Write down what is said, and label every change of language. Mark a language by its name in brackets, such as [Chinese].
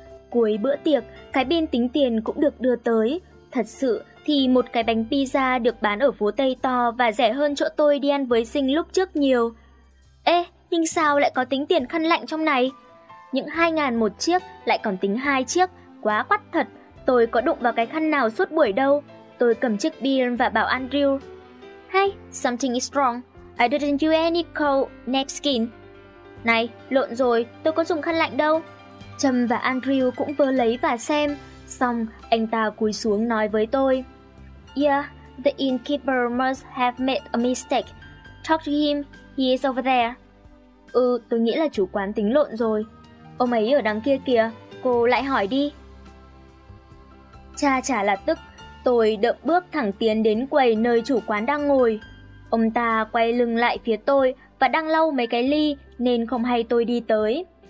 [Vietnamese] Cuối bữa tiệc, cái biên tính tiền cũng được đưa tới. Thật sự thì một cái bánh pizza được bán ở phố Tây to và rẻ hơn chỗ tôi đi ăn với Sinh lúc trước nhiều. Ê, nhưng sao lại có tính tiền khăn lạnh trong này? Những 2.000 một chiếc lại còn tính 2 chiếc, quá quắt thật, tôi có đụng vào cái khăn nào suốt buổi đâu. Tôi cầm chiếc bia và bảo Andrew, [English] "Hey, something is wrong. I didn't use any cold napkin." [Vietnamese] Này, lộn rồi, tôi có dùng khăn lạnh đâu. Trâm và Andrew cũng vơ lấy và xem, xong anh ta cúi xuống nói với tôi. [English] Yeah, the innkeeper must have made a mistake. Talk to him, he is over there. [Vietnamese] Ừ, tôi nghĩ là chủ quán tính lộn rồi. Ông ấy ở đằng kia kìa, cô lại hỏi đi. Cha chả là tức, tôi đợm bước thẳng tiến đến quầy nơi chủ quán đang ngồi. Ông ta quay lưng lại phía tôi và đang lau mấy cái ly nên không hay tôi đi tới.